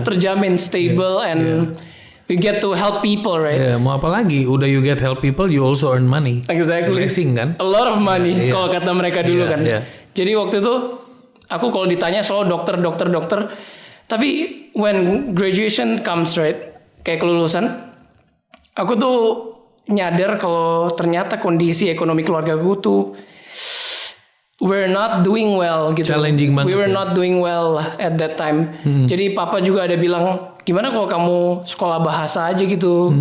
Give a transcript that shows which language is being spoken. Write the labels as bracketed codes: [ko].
[id] Terjamin, [en] stable, and we get to help people, right? [id] Iya, mau apa lagi? Udah [en] you get help people, you also earn money. Exactly. [id] Blessing kan? [en] A lot of money [id] kalau kata mereka dulu kan. Jadi waktu itu aku kalau ditanya selalu dokter. Tapi [en] when graduation comes, right? [id] Kayak kelulusan, aku tuh nyadar kalau ternyata kondisi ekonomi keluarga gue tuh [en] we're not doing well [id] gitu. Challenging banget. [en] We were not doing well at that time. [id] Jadi papa juga ada bilang, gimana kalau kamu sekolah bahasa aja gitu.